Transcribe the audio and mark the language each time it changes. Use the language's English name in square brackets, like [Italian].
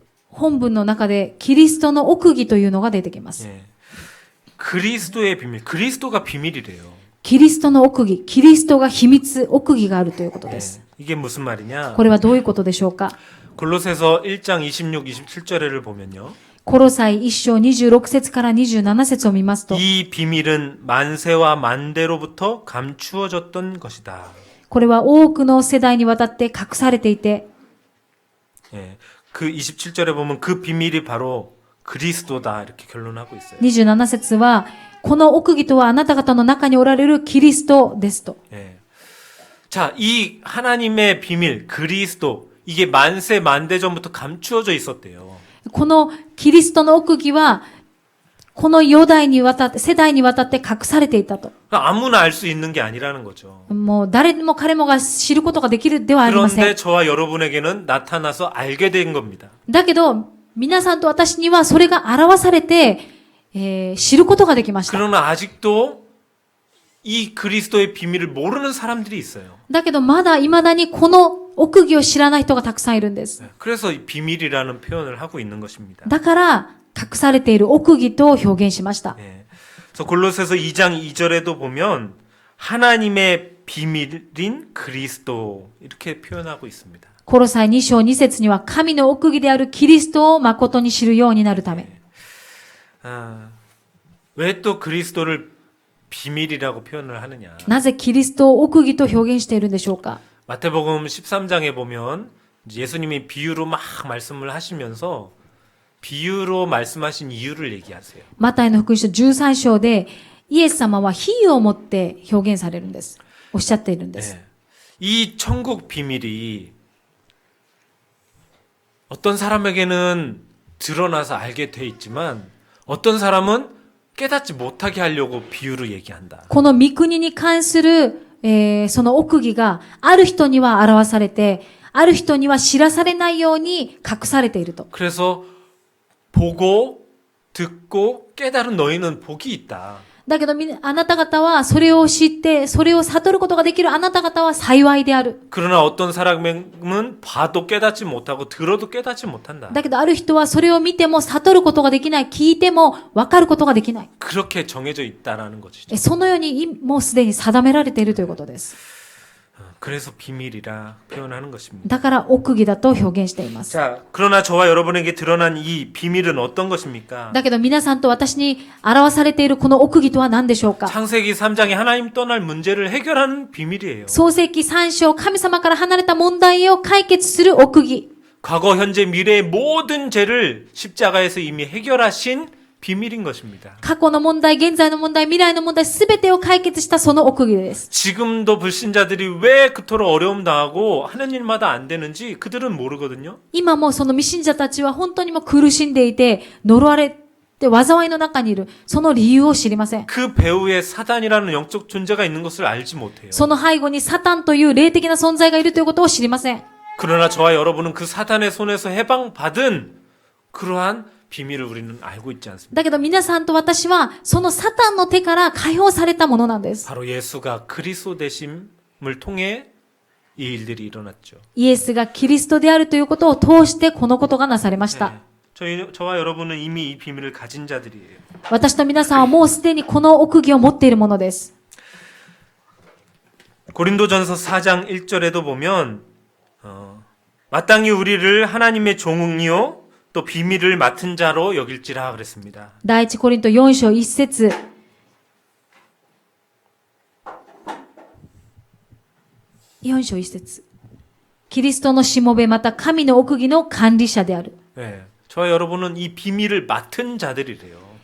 [Japanese] 本文の中でキリストの奥義というのが出てきます。 [Korean] 예. 그리스도의 비밀, 그리스도가 비밀이래요. [Japanese] キリストの奥義、キリストが秘密、奥義があるということです。 [Korean] 이게 무슨 말이냐? [Japanese] これはどういうことでしょうか。 [Korean] 골로새서 1장 26, 27절을 보면요. [Japanese] コロサイ1章26節から27節を見ますと、 [Korean] 이 비밀은 만세와 만대로부터 감추어졌던 것이다. [Japanese] これは多くの世代にわたって隠されていて、 [Korean] 예. 그 27절에 보면 그 비밀이 바로 그리스도다 이렇게 결론하고 있어요. [Japanese] 27節は、この奥義とはあなた方の中におられるキリストですと。 [Korean] 예. 자, 이 하나님의 비밀, 그리스도, 이게 만세 만대 전부터 감추어져 있었대요. [Japanese] このキリストの奥義は、この世代にわたって、世代にわたって隠されていたと。 [Korean] 아무나 알 수 있는 게 아니라는 거죠. [Japanese] もう誰も彼もが知ることができるではありませ [Korean] 그런데 [Japanese] ん。 [Korean] 저와 여러분에게는 나타나서 알게 된 겁니다. [Japanese] だけど、皆さんと私にはそれが表されて、知ることができました。 [Korean] 그러나 아직도 이 그리스도의 비밀을 모르는 사람들이 있어요. [Japanese] だけどまだ未だにこの奥義を知らない人がたくさんいるんです。 [Korean] 그래서 이 비밀이라는 표현을 하고 있는 것입니다. [Japanese] だから隠されている奥義と表現しました。 [Korean] 예. 그래서 골로새서 2장 2절에도 보면 하나님의 비밀인 그리스도 이렇게 표현하고 있습니다. [Japanese] コロサイ2章2節には神の奥義であるキリストを誠に知るようになるため。 [Korean] 왜 또 그리스도를 비밀이라고 표현을 하느냐? [Japanese] なぜキリストを奥義と表現しているんでしょうか。 [Korean] 마태복음 13장에 보면 예수님이 비유로 막 말씀을 하시면서 비유로 말씀하신 이유를 얘기하세요. [Japanese] マタイの福音書13章でイエス様は比喩を持って表現されるんです。おっしゃっているんです。 [Korean] 예. 이 천국 비밀이 어떤 사람에게는 드러나서 알게 돼 있지만 어떤 사람은 깨닫지 못하게 하려고 비유로 얘기한다. [Japanese] この御国に関する、その奥義がある人には表されて、ある人には知らされないように隠されていると。 [Korean] 그래서 보고 듣고 깨달은 너희는 복이 있다. [Japanese] だけどあなた方はそれを知って、それを悟ることができるあなた方は幸いである。 [Korean] 그러나 어떤 사람은 봐도 깨닫지 못하고 들어도 깨닫지 못한다. [Japanese] だけどある人はそれを見ても悟ることができない、聞いても分かることができない。 [Korean] 그렇게 정해져 있다라는 것이죠. [Japanese] そのようにもうすでに定められているということです。 [Korean] 그래서 비밀이라 표현하는 것입니다. [Japanese] だから奥義だと表現しています。 [Korean] 자, 그러나 저와 여러분에게 드러난 이 비밀은 어떤 것입니까? [Japanese] だけど皆さんと私に表されているこの奥義とは何でしょうか。 [Korean] 창세기 3장에 하나님 떠날 문제를 해결하는 비밀이에요. [Japanese] 創世記3章、神様から離れた問題を解決する奥義。 [Korean] 과거, 현재, 미래의 모든 죄를 십자가에서 이미 해결하신 비밀인 것입니다. [Japanese] 過去の問題、現在の問題、未来の問題、すべてを解決したその奥義です。 [Korean] 지금도 불신자들이 왜 그토록 어려움 당하고 하는 일마다 안 되는지 그들은 모르거든요. [Japanese] 今もその未信者たちは本当にも苦しんでいて、呪われて災いの中にいる。その理由を知りません。 [Korean] 그 배후에 사단이라는 영적 존재가 있는 것을 알지 못해요. [Japanese] その背後にサタンという霊的な存在がいるということを知りません。 [Korean] 그러나 저와 여러분은 그 사단의 손에서 해방받은 그러한 비밀을 우리는 알고 있지 않습니까? [Japanese] だけど皆さんと私はそのサタンの手から解放されたものなんです。 [Korean] 바로 예수가 그리스도 되심을 통해 이 일들이 일어났죠. [Japanese] イエスがキリストであるということを通してこのことがなされました。 [Korean] 저와 여러분은 이미 이 비밀을 가진 자들이에요. [Japanese] 私と皆さんはもうすでにこの奥義を持っているものです。 [Korean] 고린도전서 4장 1절에도 보면 마땅히 우리를 하나님의 종이요 또 비밀을 맡은 자로 여길지라 그랬습니다. [Japanese] 第一コリント4章1節。 4章1節。キリストのしもべまた神の奥義の管理者である。 [Korean] 네, 저와 여러분은 이 비밀을 맡은 자들이래요.